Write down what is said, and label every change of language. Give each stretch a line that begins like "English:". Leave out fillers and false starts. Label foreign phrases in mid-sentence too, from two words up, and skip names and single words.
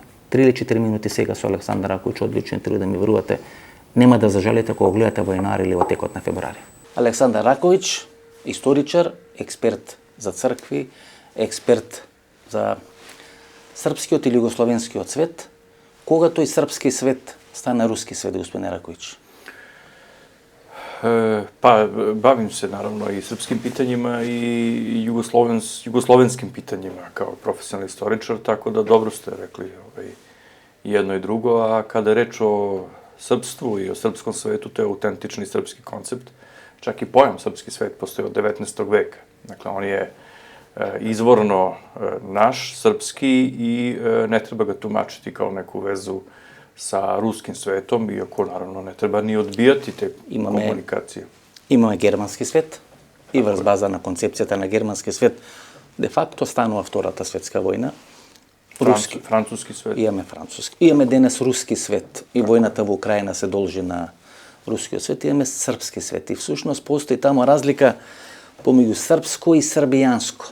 Macedonian: 3 или 4 минути сега со Александар Раковиќ, одлично интервју, да ми верувате, нема да зажалите кога гледате во јануари или во текот на февруари. Александар Раковиќ, историчар, експерт за цркви, експерт за српскиот или југословенскиот свет. Кога тој српски свет стана руски свет, господин Раковиќ?
Serbian: Pa, bavim se naravno i srpskim pitanjima i jugoslovenskim pitanjima kao profesionalni istoričar, tako da dobro ste rekli jedno i drugo, a kada je reč o srpstvu i o srpskom svetu, to je autentični srpski koncept. Čak i pojam srpski svet postoji od 19. veka. Dakle, on je izvorno naš, srpski i ne treba ga tumačiti kao neku vezu sa ruskim svetom, iako naravno ne treba ni odbijati te komunikacije.
Macedonian: Имаме германски свет и врз база на концепцијата на германски свет де факто станува Втората светска војна. Руски. Француски свет. Имаме француски. Имаме денес руски свет и војната во Украина се должи на рускиот свет. Имаме српски свет и всушност постои тамо разлика помеѓу српско и србијанско.